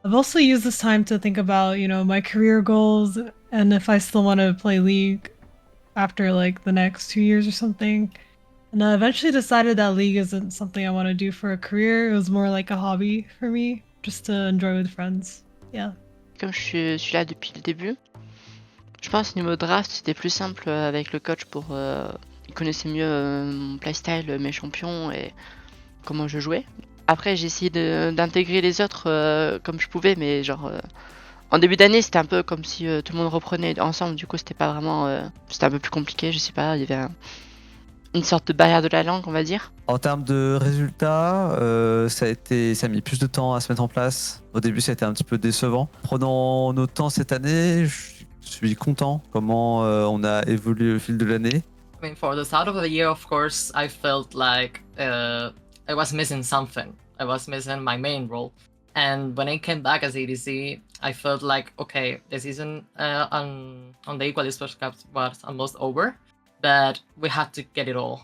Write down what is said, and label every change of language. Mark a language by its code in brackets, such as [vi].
[en] I've also used this time to think about, you know, my career goals and if I still want to play League after like the next 2 years or something. And I eventually decided that League isn't something I want to do for a career. It was more like a hobby for me, just to enjoy with friends. Yeah. [fr] Comme je suis là depuis le début, je pense niveau draft c'était plus simple avec le coach pour... il connaissait mieux mon playstyle, mes champions et comment je jouais. Après j'ai essayé d'intégrer les autres comme je pouvais, mais genre... en début d'année c'était un peu comme si tout le monde reprenait ensemble, du coup c'était pas vraiment... c'était un peu plus compliqué, je sais pas, il y avait une sorte de barrière de la langue on va dire. En termes de résultats, ça a mis plus de temps à se mettre en place. Au début ça a été un petit peu décevant. Prenant notre temps cette année, je suis content comment on a évolué au fil de l'année. [en] I mean, for the start of the year, of course, I felt like I was missing something. I was missing my main role. And when I came back as ADC, I felt like, okay, the season on the Equalist World Cup was almost over, but we had to get it all.